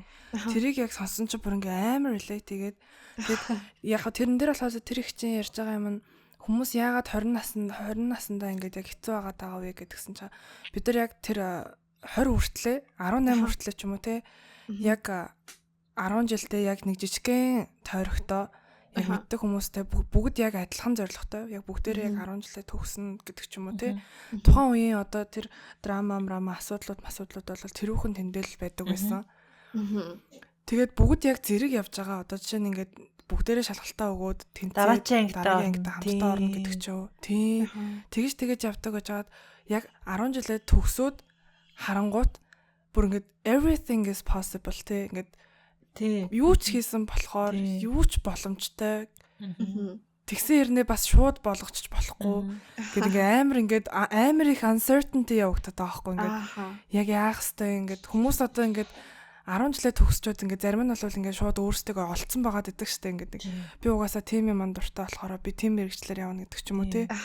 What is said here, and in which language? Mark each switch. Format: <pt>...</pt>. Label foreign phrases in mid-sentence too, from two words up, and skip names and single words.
<mn>Тэрийг яг сонсон чинь бүр ингээ амар relate тэгээд яг тэрэн дээр болохоос тэр их чинь ярьж байгаа юм нь хүмүүс яагаад 20 наснда ингээд яг хэцүү байгаа даа вэ гэдгсэн чинь бид нар яг тэр 20 хүртлээ 18 хүртлээ ч юм уу те яг 10 жилдээ яг нэг жижигхэн тойрогтой яг мэддэг хүмүүстэй бүгд яг адилхан зорилготой яг бүгдээрээ яг 10 жилээ төгснө гэдэг ч юм уу те тухайн үеийн одоо тэр драма асуудлууд бол тэрүүхэн тэндэл байдаг байсан. Тэгээд бүгд яг зэрэг явж байгаа одоо жишээ нь ингээд бүгдээрээ шалгалтаа өгөөд дараагийн ангитай хамтдаа орно гэдэг ч юу. Тийм. Тэгж явдаг гэж хаад яг 10 жилээ төгсөөд харангуут бүр ингээд</mn> <en>everything is possible</en> <mn>те ингээд юу ч хийсэн болохоор юу ч боломжтой. Тэгсэн хэрнээ бас шууд болгочих болохгүй. Ингээд амар их uncertainty явагдаад байгаа байхгүй ингээд яг яах хэвтэй ингээд хүмүүс одоо ингээд 10 жилээ төгсчөөд ингээд зарим нь бол ингээд шууд өөрсдөө олцсон байгаад идэг штэ ингээд би угаасаа тим юм дуртай болохоор би тим мэрэгчлэр явна гэдэг ч юм уу тий.</mn>